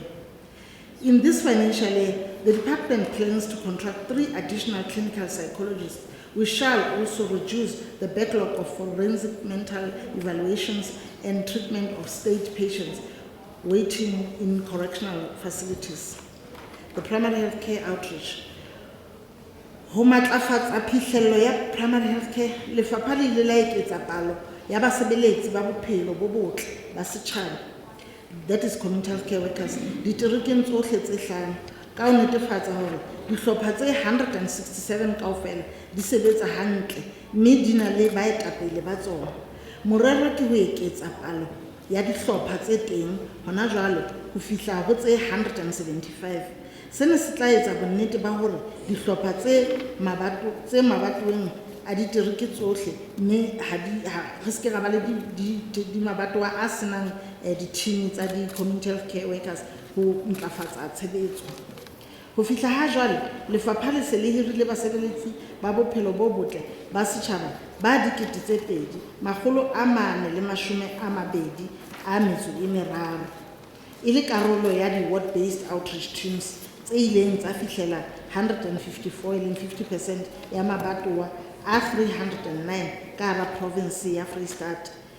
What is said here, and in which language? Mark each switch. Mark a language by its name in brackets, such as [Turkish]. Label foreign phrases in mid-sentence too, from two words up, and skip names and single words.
[English] In this financial year, the department plans to contract 3 additional clinical psychologists. We shall also reduce the backlog of forensic mental evaluations and treatment of state patients waiting in correctional facilities. The primary health care outreach. [Southern Sotho] Ho matlafatsa phihlello ya [English] primary health care, [Southern Sotho] lefapha le ile la eketsa palo ya basebeletsi ba bophelo bo botle ba setjhaba, [English] that is community health care workers, [Southern Sotho] diterekeng tsohle tse 5 ka ho netefatsa hore dihlopha tse 167 kaofela di sebetsa hantle mme di na le baetapele ba tsona. Morero ke ho eketsa palo ya dihlopha tse teng hona jwale ho fihla ho tse 175. Sena se tla etsa bonnete ba hore dihlopha tse mabatoweng a ditereke tsohle mme re se ke ra ba le di mabatowa a senang di-team tsa di- [English] community health care workers [Southern Sotho] ho ntlafatsa tshebetso. Ho fihla ha jwale, lefapha le se le hirile basebeletsi ba bophelo bo botle ba setjhaba ba 2,423 e le karolo ya di- [English] ward-based outreach teams [Southern Sotho] tse ileng tsa fihlela 154 e leng 50% ya mabatowa a 309 ka hara province ya Free State.